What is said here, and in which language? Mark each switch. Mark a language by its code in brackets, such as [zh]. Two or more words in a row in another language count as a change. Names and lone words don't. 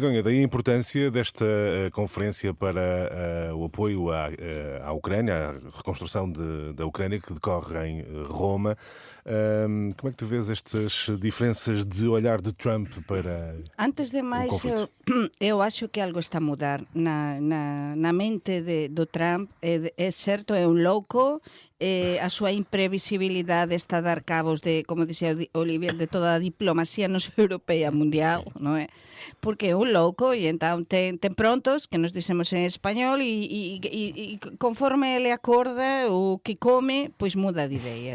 [pt] Begonha, daí a importância desta conferência para o apoio à Ucrânia, à reconstrução da Ucrânia que decorre em Roma. Como é que tu vês estas diferenças de olhar de Trump para antes de mais, eu acho que algo está a mudar na mente do Trump. [gl] É certo, é un louco. A súa imprevisibilidade está a dar cabos de, como dixía Olivier, de toda a diplomacia non só europea, mundial, non é? Porque é un louco e entón ten prontos, que nos dixemos en español, e conforme ele acorda o que come, pois muda de ideas.